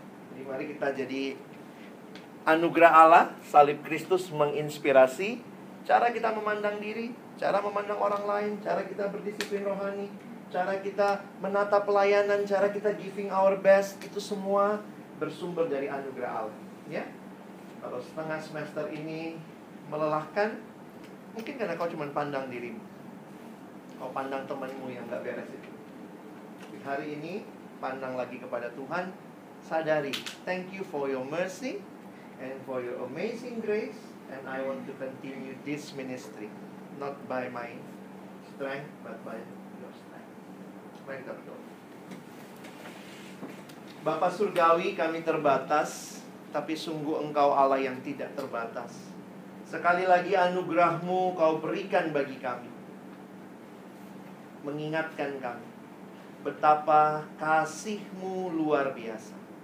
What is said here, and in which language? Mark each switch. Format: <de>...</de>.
<id>Jadi mari kita jadi anugerah Allah, salib Kristus menginspirasi cara kita memandang diri, cara memandang orang lain, cara kita berdisiplin rohani, cara kita menata pelayanan, cara kita</id> <en>giving our best.</en> <id>Itu semua bersumber dari anugerah Allah. Ya? Kalau setengah semester ini melelahkan, mungkin karena kau cuma pandang dirimu. Kau pandang temanmu yang gak beres itu. Hari ini, pandang lagi kepada Tuhan.</id> <en>Sadari, thank you for your mercy and for your amazing grace. And I want to continue this ministry. Not by my strength, but by your strength.</en> <id>Mari kita berdoa. Bapa Surgawi, kami terbatas, tapi sungguh Engkau Allah yang tidak terbatas. Sekali lagi anugerah-Mu Kau berikan bagi kami, mengingatkan kami betapa kasih-Mu luar biasa.</id>